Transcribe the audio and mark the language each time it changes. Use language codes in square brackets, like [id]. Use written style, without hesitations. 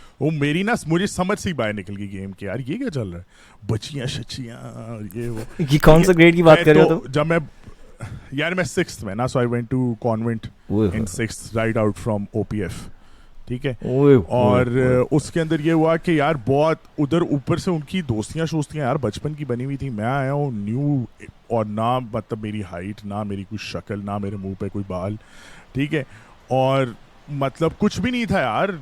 [ur] وہ میری نا مجھے سمجھ سے ہی باہر نکل گئی گیم کہ یار یہ کیا چل رہا ہے, بچیاں شچیاں یہ وہ. یہ کون سا گریڈ کی بات کر رہے ہو تم؟ جب میں یار میں 6th میں نا, [en] so I went to convent in 6th right out from OPF, [ur] ٹھیک ہے. اور اس کے اندر یہ ہوا کہ یار بہت ادھر اوپر سے ان کی دوستیاں شوستیاں یار بچپن کی بنی ہوئی تھی. میں آیا ہوں نیو, اور نہ مطلب میری ہائٹ, نہ میری کوئی شکل, نہ میرے منہ پہ کوئی بال, ٹھیک ہے, اور مطلب کچھ بھی نہیں تھا یار.